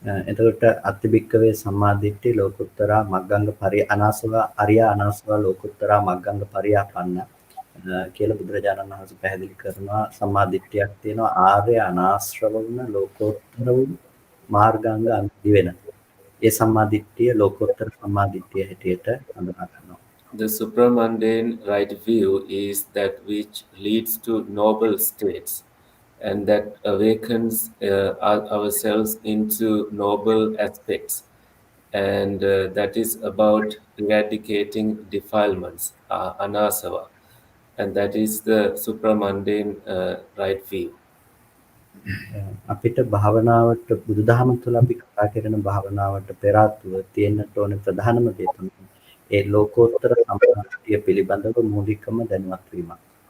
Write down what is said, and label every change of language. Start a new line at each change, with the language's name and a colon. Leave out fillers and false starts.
Sinhala: එතකොට
Pali: අතිවික්‍රේ සම්මාදිට්ඨි ලෝකුත්තරා මග්ගංග අනාසව අරියා අනාසව ලෝකුත්තරා මග්ගංග පරියාපන්න
Sinhala: කියලා බුදුරජාණන් වහන්සේ පැහැදිලි කරනවා. සම්මාදිට්ඨියක් තියෙනවා ආර්ය අනාශ්‍රව වුණ ලෝකෝත්තර වුණ මාර්ගාංග අන්ති වෙන. ඒ සම්මාදිට්ඨිය ලෝකෝත්තර සම්මාදිට්ඨිය හැටියට හඳුනා ගන්නවා.
English: The supramundane right view is that which leads to noble states and that awakens ourselves into noble aspects, and that is about eradicating defilements, anasava, and that is the supramundane right view.
Sinhala: අපිට භාවනාවට බුදුදහම තුළ අපි කතා කරන භාවනාවට පෙර ආතුව තියෙන්නට ඕන ප්‍රධානම දේ තමයි ඒ ලෝකෝත්තර සම්මාදිට්ඨිය පිළිබඳව මූලිකම දැනුවත් වීමක්.